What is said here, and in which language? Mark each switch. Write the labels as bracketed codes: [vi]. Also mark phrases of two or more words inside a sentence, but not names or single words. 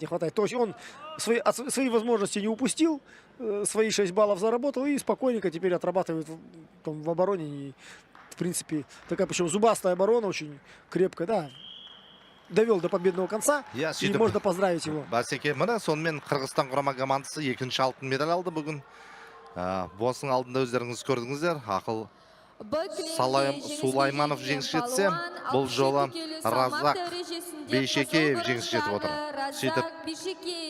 [ru] То есть он свои возможности не упустил, свои 6 баллов заработал и спокойненько теперь отрабатывает там, в обороне. И, в принципе, такая, причем зубастая оборона, очень крепкая, да. Довел до победного конца, и можно поздравить его. [kk] Басеке, мына сонымен Қырғызстан құрама командасы екінші алтын медаль алды бүгін. Босың алдында өздеріңіз көрдіңіздер. Ақыл Сулайманов жеңіс жетсе, бұл жолы Разак Бейшекеев жеңіс жетіп отыр.